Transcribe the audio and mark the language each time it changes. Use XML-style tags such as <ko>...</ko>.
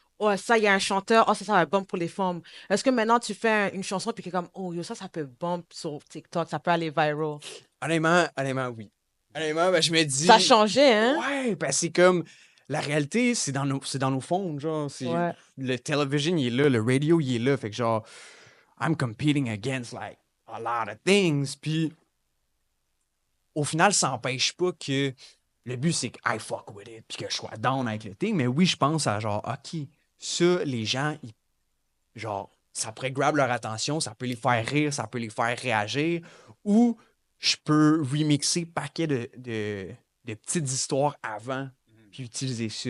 <fr>Oh, ça, il y a un chanteur, oh, ça va bump pour les femmes. Est-ce que maintenant, tu fais une chanson, puis que comme, oh, yo, ça peut bump sur TikTok, ça peut aller viral? Honnêtement, oui. Honnêtement, ben, je me dis... Ça a changé, hein? Ouais, ben c'est comme... La réalité, c'est dans nos phones, genre. Ouais. Le télévision, il est là, le radio, il est là. Fait que genre,</fr> <en>I'm competing against, like, a lot of things.</en> <fr>Puis, au final, ça n'empêche pas que le but, c'est que</fr> <en>I fuck with it,</en> <fr>puis que je sois down avec le thing. Mais oui, je pense à genre, OK, ça, les gens, genre, ça pourrait grab leur attention, ça peut les faire rire, ça peut les faire réagir. Ou je peux remixer paquet de petites histoires avant, puis utiliser ça.</fr>